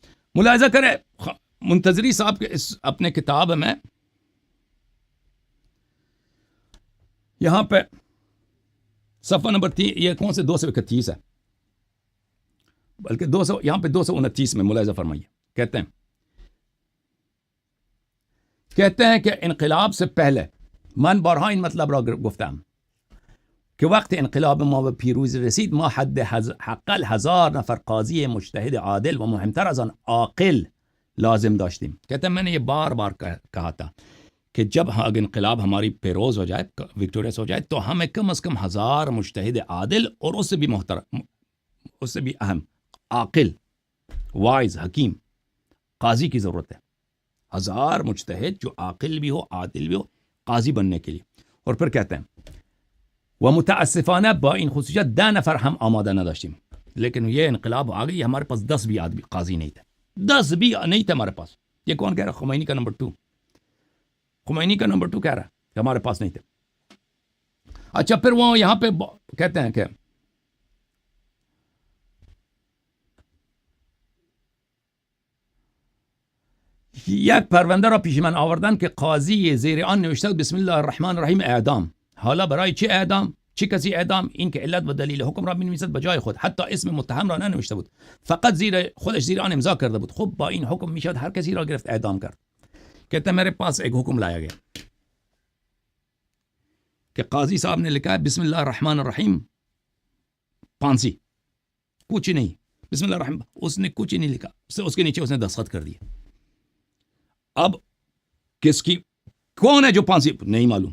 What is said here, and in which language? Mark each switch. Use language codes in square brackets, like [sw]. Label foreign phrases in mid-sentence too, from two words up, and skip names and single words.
[ur] ملاحظہ کرے منتظری صاحب کے اس اپنے کتاب میں یہاں پہ صفحہ نمبر 3، یہ کون سے 231 ہے، بلکہ 200 یہاں پہ 229 میں ملاحظہ فرمائیے. کہتے ہیں کہ انقلاب سے پہلے [fa] من بارها این مطلب را گفتم که وقت انقلاب ما به پیروزی رسید ما حقل 1000 نفر قاضی مجتهد عادل و مهمتر از آن عاقل لازم داشتیم. [ur] کہتے ہیں میں نے یہ بار بار کہا تھا کہ جب انقلاب ہماری پیروز ہو جائے، وکٹوریس ہو جائے، تو ہمیں کم از کم 1000 مجتہد عادل اور اس سے بھی محترم، اس سے بھی اہم عاقل، وائز، حکیم قاضی کی ضرورت ہے. 1000 مجتہد جو عاقل بھی ہو، عادل بھی ہو، قاضی بننے کے لیے. اور پھر کہتے ہیں [fa] ومتاسفانہ با این خصوصیت 10 نفر ہم آمادہ نہ داشتیم. [ur] لیکن یہ انقلاب آ گئی، ہمارے پاس 10 بھی آدمی قاضی نہیں تھے، 10 بھی نہیں تھے ہمارے پاس. یہ کون کہہ رہا؟ خمینی کا نمبر 2. خمینی کا نمبر 2 کہہ رہا ہے کہ ہمارے پاس نہیں تھے. اچھا پھر وہ یہاں پہ کہتے ہیں کہ [fa] یک پرونده را پیش من آوردن که قاضی زیر آن نوشته [ar] بسم الله الرحمن الرحیم [fa] اعدام. حالا برای چه اعدام؟ چه کسی اعدام؟ این که علت و دلیل حکم را می‌نویسد به جای خود، حتی اسم متهم را ننوشته بود، فقط خودش زیر آن امضا کرده بود. خب با این حکم میشد هر کسی را گرفت اعدام کرد. [ur] کہتے ہیں میرے پاس ایک حکم لایا گیا کہ قاضی صاحب نے لکھا ہے [ar] بسم اللہ الرحمن الرحیم، [ur] پھانسی، کچھ نہیں. [ar] بسم اللہ الرحمن، [ur] اس نے کچھ نہیں لکھا، اس کے نیچے اس نے دستخط کر دیے. اب کس کی، کون ہے جو پھانسی؟ نہیں معلوم.